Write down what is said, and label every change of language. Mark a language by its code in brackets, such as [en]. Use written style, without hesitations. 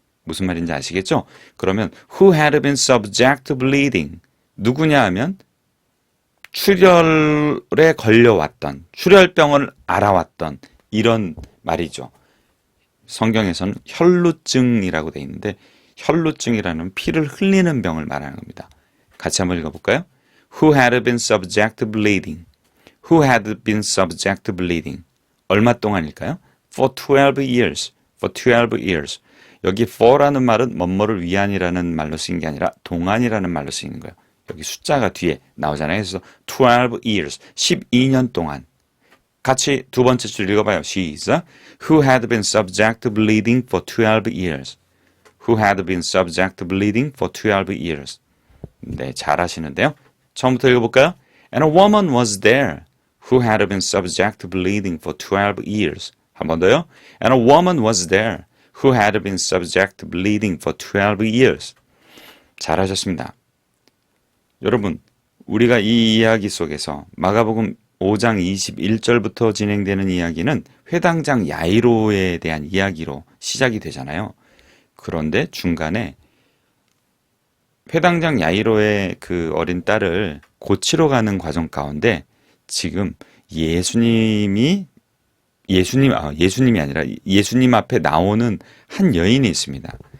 [ko] 무슨 말인지 아시겠죠? 그러면 [en] who had been subject to bleeding [ko] 누구냐 하면 출혈에 걸려왔던 출혈병을 알아왔던 이런 말이죠. 성경에서는 혈루증이라고 되어 있는데 혈루증이라는 피를 흘리는 병을 말하는 겁니다. 같이 한번 읽어볼까요? [en] Who had been subject to bleeding Who had been subject to bleeding [ko] 얼마 동안일까요? [en] For 12 years For 12 years [ko] 여기 for라는 말은 뭐뭐를 위한이라는 말로 쓰인 게 아니라 동안이라는 말로 쓰이는 거예요. 여기 숫자가 뒤에 나오잖아요. 그래서 [en] 12 years, [ko] 12년 동안. 같이 두 번째 줄 읽어봐요. 시작. [en] Who had been subject to bleeding for 12 years. Who had been subject to bleeding for 12 years. [ko] 네, 잘하시는데요. 처음부터 읽어볼까요? [en] And a woman was there who had been subject to bleeding for 12 years. [ko] 한 번 더요. [en] And a woman was there who had been subject to bleeding for 12 years. [ko] 잘하셨습니다. 여러분, 우리가 이 이야기 속에서 마가복음 5장 21절부터 진행되는 이야기는 회당장 야이로에 대한 이야기로 시작이 되잖아요. 그런데 중간에 회당장 야이로의 그 어린 딸을 고치러 가는 과정 가운데 지금 예수님이 아니라 예수님 앞에 나오는 한 여인이 있습니다.